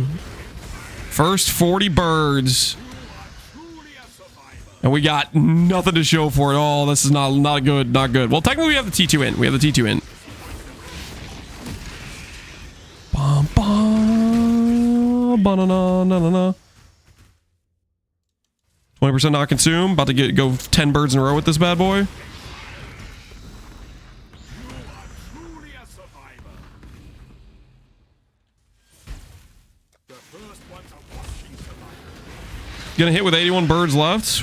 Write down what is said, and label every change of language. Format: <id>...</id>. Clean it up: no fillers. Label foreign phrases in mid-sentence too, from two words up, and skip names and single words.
<en>First 40 birds. And we got nothing to show for it. Oh, this is not good, not good. Well, technically we have the T2 in. We have the T2 in. Bum, bum, ba-na-na, na-na-na. 20% not consume. About to go 10 birds in a row with this bad boy. Gonna hit with 81 birds left.</en>